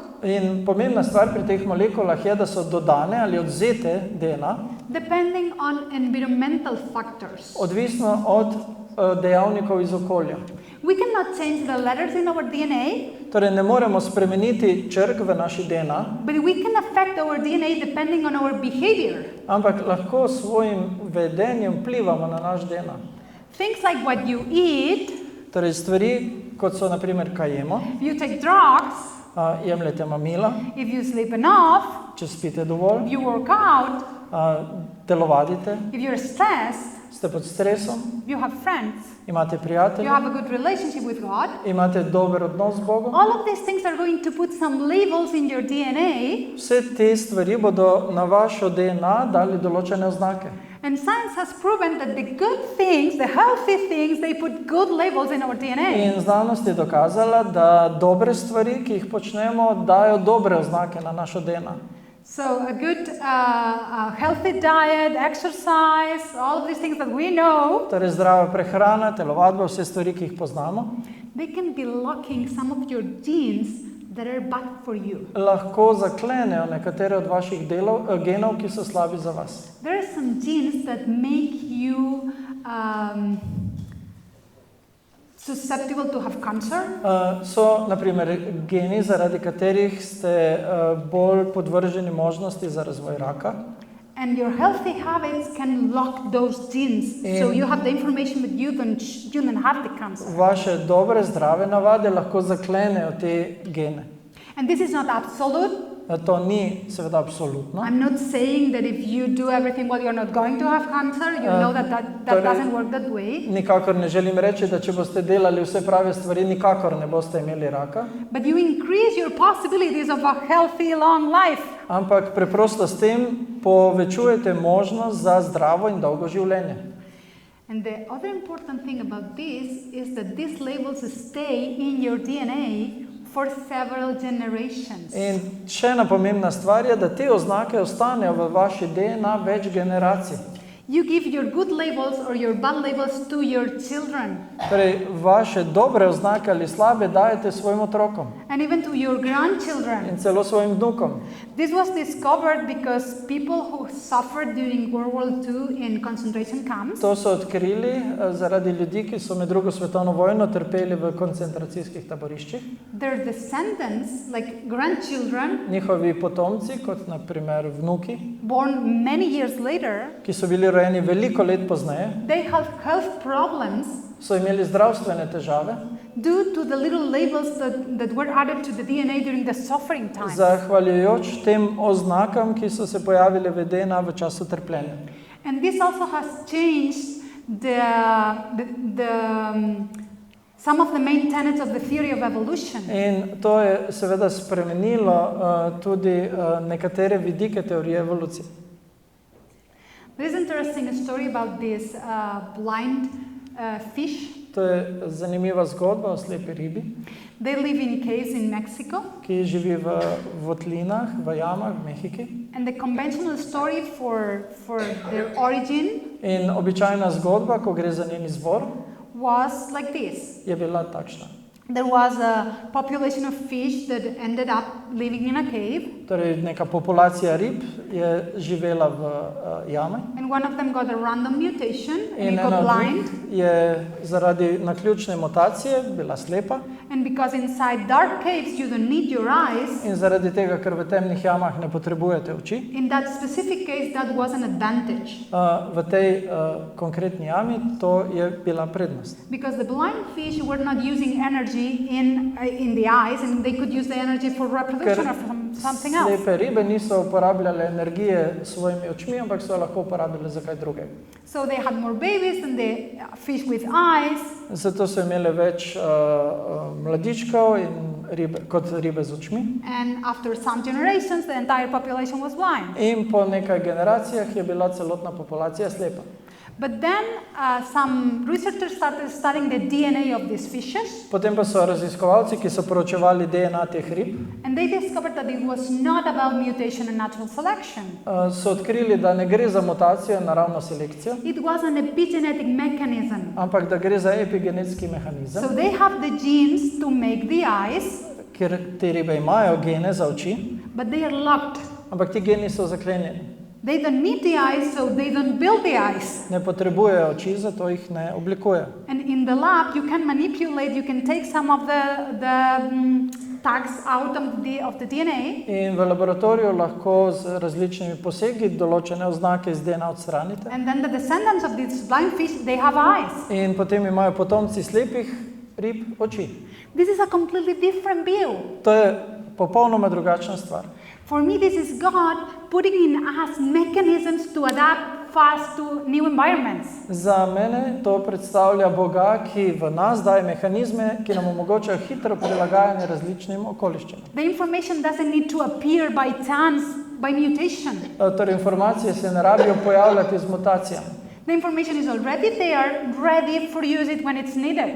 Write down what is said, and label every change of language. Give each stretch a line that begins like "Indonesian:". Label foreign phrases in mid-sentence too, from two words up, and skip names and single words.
Slovenian: In pomembna stvar pri teh molekulah je, da so dodane ali odvzete DNA,
English: depending on environmental factors.
Slovenian: odvisno od dejavnikov iz okolja.
English: We cannot change the letters in our DNA,
Slovenian: Torej, ne moremo spremeniti črk v naši DNA,
English: but we can affect our DNA depending on our behavior.
Slovenian: ampak lahko s svojim vedenjem vplivamo na naš DNA.
English: Things like what you eat,
Slovenian: Torej, stvari, kot so na primer, kaj jemo,
English: if you take drugs,
Slovenian: jemljete mamila,
English: if you sleep enough,
Slovenian: če spite dovolj,
English: if you work out,
Slovenian: telovadite,
English: if you're stressed,
Slovenian: ste pod stresom,
English: you have friends,
Slovenian: imate
English: you
Slovenian: prijatelje,
English: have a good relationship with God,
Slovenian: imate dober odnos z Bogom.
English: all of these things are going to put some labels in your DNA,
Slovenian: Vse te stvari bodo na vašo DNA dali določene oznake.
English: and science has proven that the good things, the healthy things, they put good labels in our DNA.
Slovenian: In znanost je dokazala, da dobre stvari, ki jih počnemo, dajo dobre oznake na našo DNA.
English: So a good healthy diet, exercise, all of these things that we know,
Slovenian: Torej, zdrava prehrana, telovadba, vse stvari, ki jih poznamo,
English: they can be locking some of your genes that are bad for you.
Slovenian: lahko zaklenejo nekatere od vaših genov, ki so slabi za vas.
English: There are some genes that make you susceptible to have cancer. So,
Slovenian: na primer, geni, zaradi katerih ste bolj podvrženi možnosti za razvoj raka.
English: And your healthy habits can lock those genes, so you have the information but you don't have the cancer.
Slovenian: Vaše dobre, zdrave navade lahko zaklenejo te gene.
English: And this is not absolute.
Slovenian: To ni seveda absolutno.
English: I'm not saying that if you do everything well, you're not going to have cancer. You know that doesn't work that way.
Slovenian: Nikakor ne želim reči, da če boste delali vse prave stvari, nikakor ne boste imeli raka.
English: But you increase your possibilities of a healthy, long life.
Slovenian: Ampak preprosto s tem povečujete možnost za zdravo in dolgo življenje.
English: And the other important thing about this is that these labels stay in your DNA for several generations.
Slovenian: In še ena pomembna stvar je, da te oznake ostanejo v vaši DNA več generacij.
English: You give your good labels or your bad labels to your children.
Slovenian: Torej, vaše dobre oznake ali slabe dajete svojim otrokom.
English: And even to your grandchildren.
Slovenian: In celo svojim vnukom.
English: This was discovered because people who suffered during World War II in concentration camps.
Slovenian: To so odkrili zaradi ljudi, ki so med drugo svetovno vojno trpeli v koncentracijskih taboriščih.
English: Their descendants, like grandchildren,
Slovenian: njihovi potomci, kot na primer vnuki,
English: born many years later,
Slovenian: ki so bili rojeni veliko let pozneje,
English: they have health problems
Slovenian: so imeli zdravstvene težave,
English: due to the little labels that were added to the DNA during the suffering times.
Slovenian: Zahvaljujoč tem oznakam, ki so se pojavile v DNA v času trpljenja.
English: And this also has changed some of the main tenets of the theory of evolution.
Slovenian: In to je seveda spremenilo tudi nekatere vidike teorije evolucije.
English: There is an interesting story about this blind fish.
Slovenian: To je zanimiva zgodba o slepi ribi,
English: They live in caves in Mexico.
Slovenian: ki živi v votlinah, v jamah v Mehiki.
English: And the conventional story for their origin
Slovenian: In običajna zgodba, ko gre za njen izvor,
English: was like this.
Slovenian: je bila takšna.
English: There was a population of fish that ended up living in a cave.
Slovenian: Torej, neka populacija rib je živela v jami.
English: And one of them got a random mutation and
Slovenian: In
English: he got
Slovenian: ena od
English: blind.
Slovenian: njih je zaradi naključne mutacije bila slepa.
English: And because inside dark caves you don't need your eyes,
Slovenian: In zaradi tega, ker v temnih jamah ne potrebujete oči,
English: in that specific case that was an advantage.
Slovenian: v tej konkretni jami to je bila prednost.
English: Because the blind fish were not using energy in the eyes, and they could use the energy for reproduction or something else.
Slovenian: Slepe ribe niso uporabljale energije s svojimi očmi, ampak so jo lahko uporabljale za kaj drugega.
English: So they had more babies than the fish with eyes.
Slovenian: Zato so imele več mladičkov kot ribe z očmi.
English: And after some generations, the entire population was blind.
Slovenian: In po nekaj generacijah je bila celotna populacija slepa.
English: But then some researchers started studying the DNA of these fishes.
Slovenian: Potem pa so raziskovalci, ki so proučevali DNA teh rib,
English: And they discovered that it was not about mutation and natural selection.
Slovenian: so odkrili, da ne gre za mutacijo in naravno selekcijo,
English: It was an epigenetic mechanism.
Slovenian: ampak da gre za epigenetski mehanizem,
English: So they have the genes to make the eyes,
Slovenian: ker te ribe imajo gene za oči,
English: but they are locked.
Slovenian: ampak ti geni so zaklenjeni.
English: They don't need the eyes, so they don't build the eyes.
Slovenian: Ne potrebujejo oči, zato jih ne oblikujejo.
English: And in the lab, you can manipulate, you can take some of the tags out of the DNA.
Slovenian: In v laboratoriju lahko z različnimi posegi določene oznake iz DNA odstranite.
English: And then the descendants of these blind fish, they have eyes.
Slovenian: In potem imajo potomci slepih rib oči.
English: This is a completely different view.
Slovenian: To je popolnoma drugačna stvar.
English: For me, this is God putting in us mechanisms to adapt fast to new environments.
Slovenian: Za mene to predstavlja Boga, ki v nas daje mehanizme, ki nam omogočajo hitro prilagajanje različnim okoliščinam.
English: The information doesn't need to appear by chance, by mutation.
Slovenian: Torej, informacije se ne rabijo pojavljati z mutacijami.
English: The information is already there, ready for use it when it's needed.